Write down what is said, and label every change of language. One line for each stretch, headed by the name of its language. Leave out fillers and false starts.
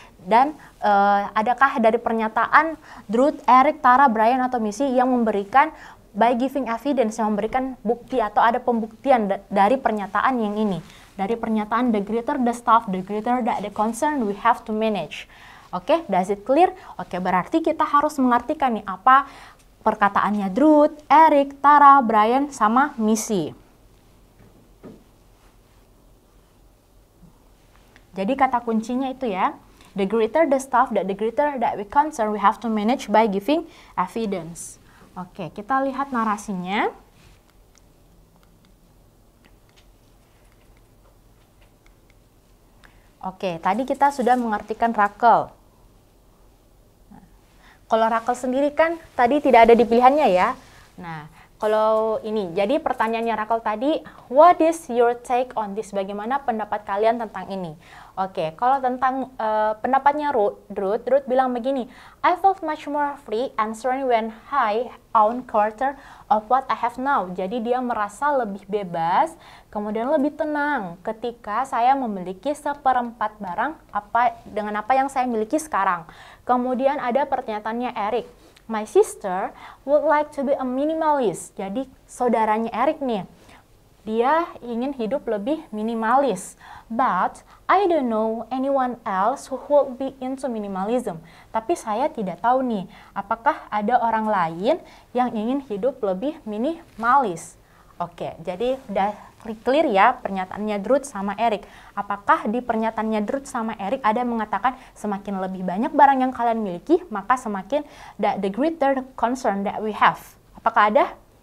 Indonesian: Dan adakah dari pernyataan Druid, Eric, Tara, Brian, atau Missy yang memberikan
English: by giving evidence,
Indonesian: yang memberikan bukti atau ada pembuktian dari pernyataan yang ini? Dari pernyataan
English: the greater the stuff, the greater the concern we have to manage.
Indonesian: Oke,
English: does it clear?
Indonesian: Oke, berarti kita harus mengartikan nih apa perkataannya Druid, Eric, Tara, Brian, sama Missy. Jadi kata kuncinya itu ya,
English: the greater the stuff, the greater that we concern, we have to manage by giving evidence.
Indonesian: Oke, kita lihat narasinya. Oke, tadi kita sudah mengartikan Rakel. Kalau Rakel sendiri kan tadi tidak ada di pilihannya ya. Nah, kalau ini, jadi pertanyaannya Rakel tadi,
English: what is your take on this?
Indonesian: Bagaimana pendapat kalian tentang ini? Oke, kalau tentang pendapatnya Druid bilang begini,
English: I felt much more free answering when I own quarter of what I have now.
Indonesian: Jadi dia merasa lebih bebas, kemudian lebih tenang ketika saya memiliki seperempat barang dengan apa yang saya miliki sekarang. Kemudian ada pernyataannya Eric,
English: my sister would like to be a minimalist.
Indonesian: Jadi saudaranya Eric nih, dia ingin hidup lebih minimalis.
English: But I don't know anyone else who would be into minimalism.
Indonesian: Tapi saya tidak tahu nih, apakah ada orang lain yang ingin hidup lebih minimalis. Oke, jadi udah clear ya pernyataannya Druid sama Eric. Apakah di pernyataannya Druid sama Eric ada yang mengatakan semakin lebih banyak barang yang kalian miliki, maka semakin
English: the greater the concern that we have?
Indonesian: Apakah ada?